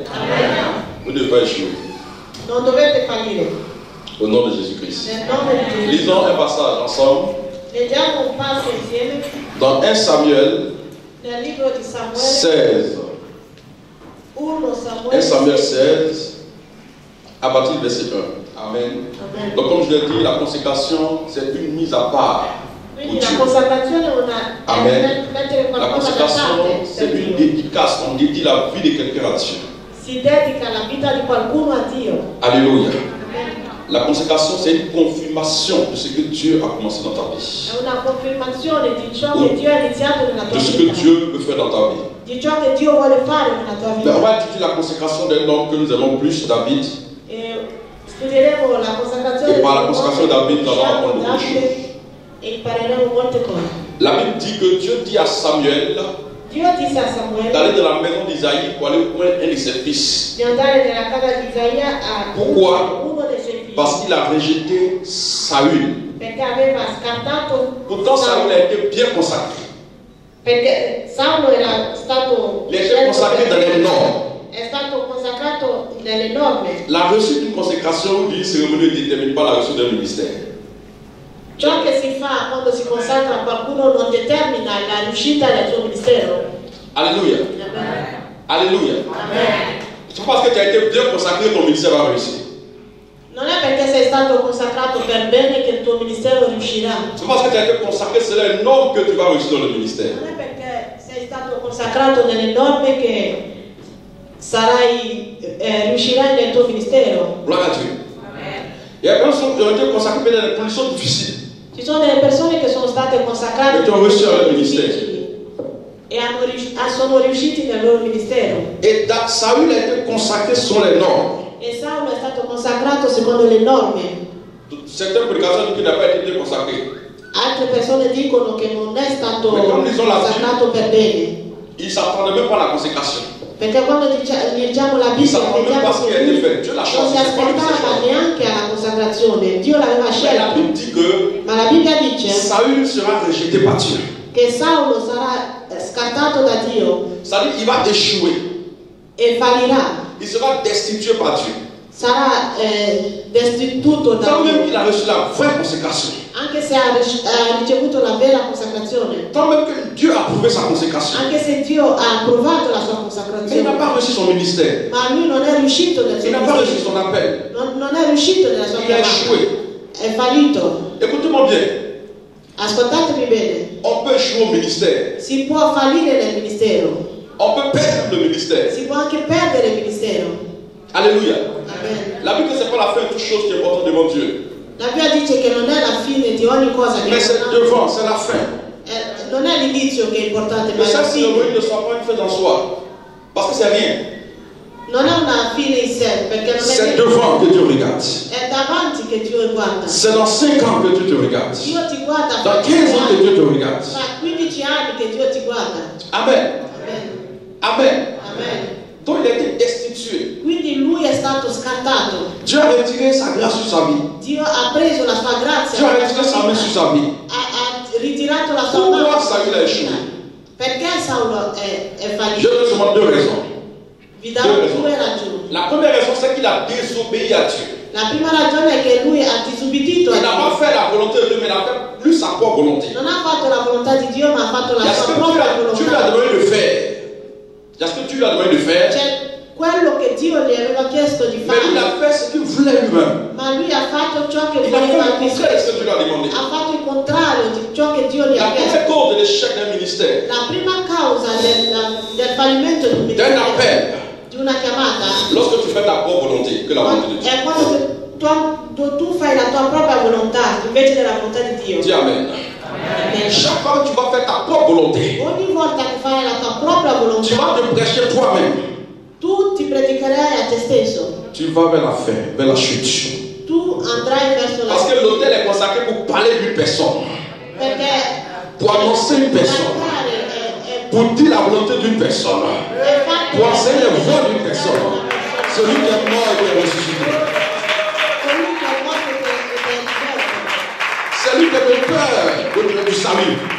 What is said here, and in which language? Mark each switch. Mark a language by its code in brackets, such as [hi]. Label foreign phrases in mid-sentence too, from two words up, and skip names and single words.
[fr] Amen. Vous ne devez pas échouer. [it] Non dovete fallire. [fr] Au nom de Jésus-Christ. [it] Nel nome di Gesù. [fr] Lisons un passage ensemble. [it] Leggiamo un passo insieme [fr] Dans 1 Samuel [it] nel libro di Samuele. 16. 1 1 Samuele. [fr] Samuel 16, à partir du verset 1. Amen. Amen. Donc, comme je l'ai dit, la consécration, c'est une mise à part. [it] Quindi la consacrazione è Amen. mettere [fr] La [it] qualcosa da [fr] consécration, [it] parte. [fr] c'est [it] per [fr] une [it] Dio. [fr] dédicace. On dédie la vie de quelqu'un à Dieu. [it] Si dedica la vita di qualcuno a Dio. [fr] Alléluia. Amen. La consécration, c'est une confirmation de ce que Dieu a commencé dans ta vie. [it] È una confermazione di ciò che Dio ha iniziato nella tua [fr] De ce que [it] vita. [fr] Dieu peut faire dans ta vie. [it] Di ciò che Dio vuole fare nella tua [fr] Mais on [it] vita. [fr] va étudier la consécration d'un homme que nous aimons plus, David. [it] E studieremo la consacrazione [fr] E par la [it] di un consacrazione uomo David, che [fr] nous allons [it] chiama [fr] apprendre beaucoup de [it] Davide e impareremo molte cose. [fr] La Bible dit que Dieu dit à Samuel [it] Dio disse a Samuele [fr] d'aller dans la maison d'Isaïe pour aller prendre un de ses fils. [it] di andare nella casa di Isaia a [fr] Pourquoi? [it] uno dei suoi figli. [fr] Parce qu'il a rejeté Saül. [it] Perché aveva scartato [fr] Pourtant, Saül a été bien consacré. [it] perché Saulo era stato [fr] Il a été consacré dans les normes. [it] è stato consacrato nelle norme. [fr] La réussite d'une consécration ou d'une cérémonie ne détermine pas la réussite d'un ministère. [it] Ciò che si fa quando si consacra qualcuno non determina la riuscita del suo ministero. [fr] Alléluia. Amen. Alléluia. Amen. C'est parce que tu as été bien consacré que ton ministère va réussir. [it] Non è perché sei stato consacrato per bene che il tuo ministero riuscirà. [fr] C'est parce que tu as été consacré, c'est les normes que tu vas réussir dans le ministère. [it] Non è perché sei stato consacrato nelle norme che riuscirai nel tuo ministero. [fr] Gloire à Dieu. Amen. Il y a des personnes qui ont été consacrées dans des conditions difficiles. [it] Ci sono delle persone che sono state consacrate E che hanno riuscito nel difficili e sono riusciti nel loro ministero. [fr] Et Saül a été consacré selon les normes. [it] E Saulo è stato consacrato secondo le norme. [fr] Certaines prédications disent qu'il n'a pas été bien consacré. [it] Altre persone dicono che non è stato Ma quando dicono la consacrato per bene. [fr] Il ne s'attendait même pas à la consécration. [it] Perché quando leggiamo la [fr] Il ne [it] Bibbia [fr] s'attendait même [it] vediamo [fr] pas à ce qui a [it] che [fr] été [it] lui [fr] fait. Dieu l'a [it] non [fr] choisi. [it] si aspettava neanche alla consacrazione. Dio l'aveva [fr] Mais la [it] scelto. [fr] Bible dit que [it] Ma la Bibbia dice [fr] Saül sera rejeté par Dieu. [it] che Saulo sarà scartato da Dio [fr] C'est-à-dire qu'il va échouer. [it] e fallirà. [fr] Il sera destitué par Dieu. [it] Sarà destituto da [fr] Tant même [it] Dio. [fr] qu'il a reçu la vraie consécration. [it] Anche se ha ricevuto la vera consacrazione. [fr] Tant même que Dieu a prouvé sa consécration. [it] Anche se Dio ha approvato la sua [fr] Mais il n'a [it] consacrazione. [fr] pas reçu son ministère. [it] Ma lui non è riuscito nel suo [fr] Il n'a pas reçu [it] ministero. [fr] son appel. [it] Non è riuscito nella sua [fr] Il a [it] chiamata. [fr] échoué. [it] È fallito. [fr] Écoutez-moi bien. [it] Ascoltatemi bene. [fr] On peut échouer au ministère. [it] Si può fallire nel ministero. [fr] On peut perdre le ministère. [it] Si può anche perdere il ministero. [fr] Alléluia. Amen. La Bible, c'est pas la fin de toute chose qui est importante devant Dieu. [it] La Bibbia dice che non è la fine di ogni cosa che [fr] Mais c'est devant, c'est la fin. [it] non è l'inizio che è importante, ma [fr] Que [it] è la [fr] cette [it] fine. [fr] cérémonie ne soit pas une fête en soi. Parce que c'est rien. [it] Non è una fine in sé, perché non [fr] C'est [it] è [fr] devant que Dieu regarde. [it] è davanti che Dio guarda. [fr] C'est dans 5 ans que Dieu te regarde. [it] Dio ti guarda [fr] Dans [it] fra [fr] 15 ans que Dieu te regarde. [it] fra 15 anni che Dio ti guarda. [fr] Amen. Amen. Amen. Amen. Donc il a été destitué. [it] Quindi lui è stato scartato. [fr] Dieu a retiré sa grâce sur sa vie. [it] Dio ha preso la sua grazia. [fr] Dieu a retiré sa main sur sa vie. [it] Ha ritirato la sua [fr] Pourquoi [it] mano. [fr] Saül a échoué? [it] Perché Saulo è [fr] Je [it] fallito? [fr] donne seulement 2 raisons. [it] Vi darò due ragioni. [fr] La première raison, c'est qu'il a désobéi à Dieu. [it] La prima ragione è che lui ha disubbidito a [fr] Il n'a [it] Dio. [fr] pas fait la volonté de Dieu, mais il a fait plus sa propre volonté. [it] Non ha fatto la volontà di Dio, ma ha fatto [fr] Il y [it] la [fr] a ce [it] sua [fr] que [it] propria [fr] Dieu lui a [it] volontà. [fr] demandé de faire. Il y a ce que Dieu lui a demandé de faire. [it] Cioè, quello che Dio gli aveva chiesto di [fr] Mais il [it] fare, [fr] a fait ce qu'il voulait lui-même. [it] ma lui ha fatto ciò che [fr] Il a fait [it] voleva [fr] le [it] lui. [fr] contraire de ce que Dieu lui a demandé. [it] Ha fatto il contrario di ciò che Dio gli [fr] La [it] ha chiesto. [fr] première cause de l'échec d'un ministère, [it] La prima causa del fallimento di un [fr] d'un [it] ministero, [fr] appel, [it] di una chiamata, [fr] lorsque tu fais ta propre volonté, que la volonté de Dieu. [it] è quando tu fai la tua propria volontà invece della volontà di Dio. [fr] Dis Amen. Amen. Chaque fois que tu vas faire ta propre volonté, [it] Ogni volta che fai la tua propria [fr] tu [it] volontà, [fr] vas te prêcher toi-même. [it] tu ti predicherai a te stesso. [fr] Tu vas vers la fin, vers la chute. [it] Tu andrai verso la [fr] Parce que l'autel est consacré pour parler d'une personne. [it] perché [fr] pour annoncer une personne, pour dire la volonté d'une personne, pour enseigner les voies d'une personne. Celui qui est mort et qui est ressuscité. Celui qui est le cœur du salut.